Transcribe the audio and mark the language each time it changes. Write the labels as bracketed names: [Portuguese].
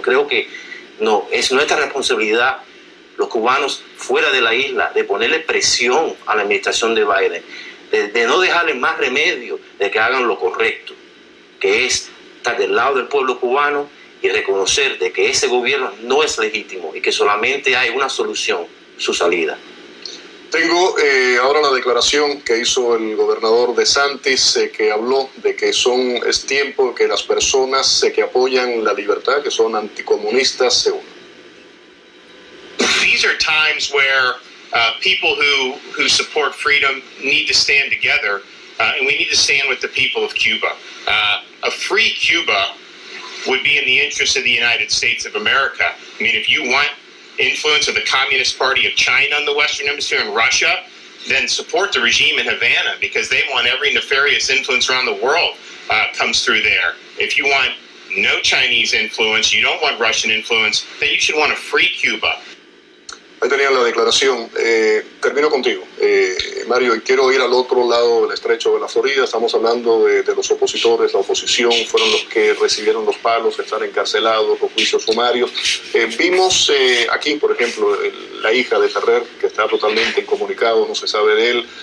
[Spanish] Creo que no es nuestra responsabilidad, los cubanos fuera de la isla, de ponerle presión a la administración de Biden, de no dejarle más remedio de que hagan lo correcto, que es estar del lado del pueblo cubano y reconocer de que ese gobierno no es legítimo y que solamente hay una solución, su salida. Tengo ahora la declaración que hizo el gobernador DeSantis, que habló de que es tiempo que las personas que apoyan la libertad, que son anticomunistas, se unan. [English] These are times where people who support freedom need to stand together, and we need to stand with the people of Cuba. A free Cuba would be in the interest of the United States of America. I mean, if you want influence of the Communist Party of China in the Western Hemisphere and Russia, then support the regime in Havana, because they want every nefarious influence around the world comes through there. If you want no Chinese influence, you don't want Russian influence, then you should want a free Cuba. [Spanish] Ahí tenían la declaración. Termino contigo, Mario, y quiero ir al otro lado del estrecho de la Florida. Estamos hablando de los opositores, la oposición, fueron los que recibieron los palos, están encarcelados, los juicios sumarios. Vimos aquí, por ejemplo, la hija de Ferrer, que está totalmente incomunicado, no se sabe de él.